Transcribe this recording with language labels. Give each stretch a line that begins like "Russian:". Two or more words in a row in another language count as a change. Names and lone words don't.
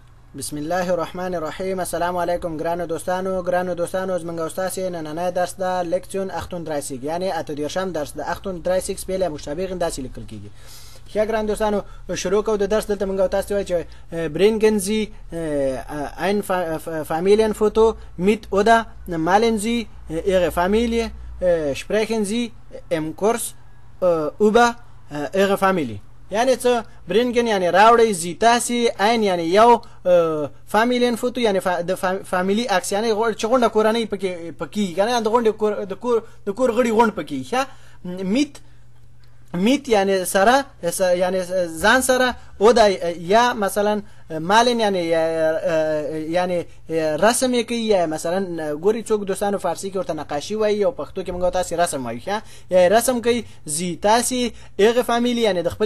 Arabic: بسم الله الرحمن الرحیم. السلام علیکم
Pashto: ګرانو دوستانو زمونږ استاد نننی درس د لیکچون 38 یعنی اتدیرشم درس د 38 سپیل مشابه داسې لیکل کیږي. ښه ګران دوستانو شروع کوو د درس. دلته موږ تاسو وایي چې
German: bringen Sie ein Familienfoto mit oder malen Sie Ihre Familie, sprechen Sie im Kurs über Ihre Familie.
Pashto: یعنی څه برینګن یعنی راوړی زی تاسو عین یعنی یو فامیلین فوتو یعنی د فامیلی عکس یعنی چې غونډه کورنۍ پکې کنه د غونډه د کور غړي غونډ پکې ښه میت یعنی سره یعنی ځان سره او دا یا مثلا مالن یعنی رسم کوي یا مثلا ګوري څوک دوستانو فارسی کې ورته نقاشي وایي او پښتو کې موږ تاسو رسم وایي ښه یا رسم کوي زی تاسو هغه فامیلی یعنی د